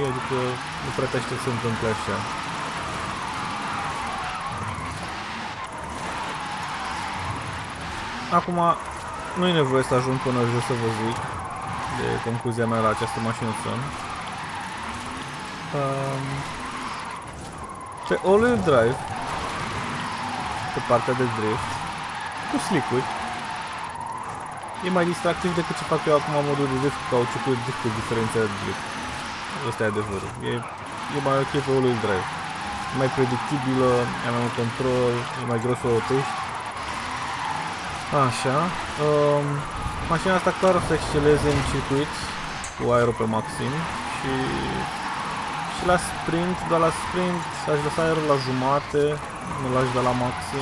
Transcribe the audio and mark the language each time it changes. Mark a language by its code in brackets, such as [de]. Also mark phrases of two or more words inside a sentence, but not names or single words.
[ro] Adică nu prea te aștept să se întâmple așa. Acum, nu e nevoie să ajung până jos să vă zic de concluzia mea la această mașinuță. Pe [en] all-wheel drive, [ro] pe partea de drift, cu slick-uri, e mai distractiv decât ce fac eu acum modul de drift cu cauciucul de drift, cu diferența de drift. Ăsta e adevărul. E mai ok pe [en] all-wheel drive. [ro] E mai predictibilă, e mai mult control, e mai greu să o rotești. Așa. Mașina asta clar o să exceleze în circuit cu aero pe maxim și la sprint, dar la sprint aș lăsa aerul la jumate, nu l-aș da la maxim.